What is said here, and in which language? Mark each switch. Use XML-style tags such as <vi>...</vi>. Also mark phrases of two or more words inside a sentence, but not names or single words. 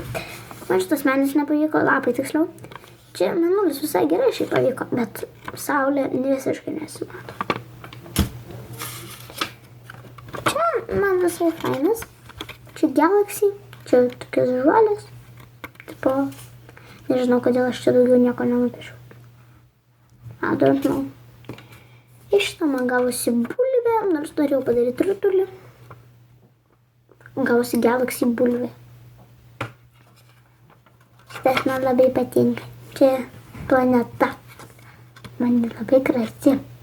<lt>Man šitas menis nepavyko, lapai tiksliau. Čia mėnulis visai gerai šiai pavyko, bet saulė visiškai nesimato. Čia man visai fainas. Čia Galaxy, Čia tokios žuolės. Tipo, nežinau, kodėl aš čia daugiau nieko nenupišiau.</lt> <en>I don't know.</en> <lt>Iš šitą man gavosi bulvė, nors norėjau padaryti rutulį. Gavosi Galaxy bulvė. Šitas man labai patinka. Čia planeta. Man labai graži.</lt>